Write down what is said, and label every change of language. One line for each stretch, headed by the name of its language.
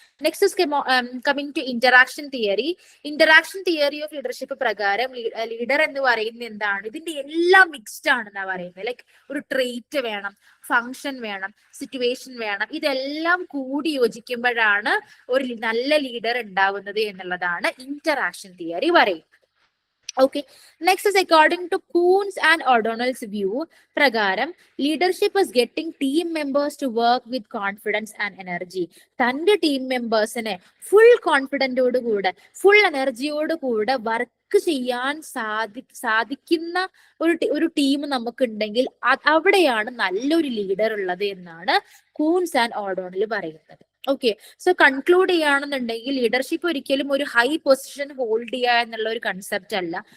English: Next is coming to interaction theory.
Malayalam: Interaction theory of leadership പ്രകാരം leader എന്ന് പറയുന്നത് എന്താണ്? ഇതിന്റെ എല്ലാം മിക്സ്ഡ് ആണെന്നാ പറയുന്നത്. ലൈക്ക് ഒരു ട്രേറ്റ് വേണം, ഫങ്ഷൻ വേണം, സിറ്റുവേഷൻ വേണം, ഇതെല്ലാം കൂടി യോജിക്കുമ്പോഴാണ് ഒരു നല്ല ലീഡർ ഉണ്ടാവുന്നത് എന്നുള്ളതാണ് ഇന്ററാക്ഷൻ തിയറി പറയുന്നത്.
English: Okay, next is according to Kuhn's and O'Donnell's view പ്രകാരം leadership is getting team members to work with confidence and energy.
Malayalam: തന്റെ ടീം മെമ്പേഴ്സിനെ ഫുൾ കോൺഫിഡന്റോടുകൂടെ ഫുൾ എനർജിയോടുകൂടെ വർക്ക് ചെയ്യാൻ സാധിക്കുന്ന ഒരു ടീം നമുക്കുണ്ടെങ്കിൽ അവിടെയാണ് നല്ലൊരു ലീഡർ ഉള്ളത് എന്നാണ് കൂൺസ് ആൻഡ് ഓഡോണൽ പറയുന്നത്. ഓക്കെ, സോ കൺക്ലൂഡ് ചെയ്യുകയാണെന്നുണ്ടെങ്കിൽ ലീഡർഷിപ്പ് ഒരിക്കലും ഒരു ഹൈ പൊസിഷൻ ഹോൾഡ് ചെയ്യുക എന്നുള്ള ഒരു കൺസെപ്റ്റ് അല്ല.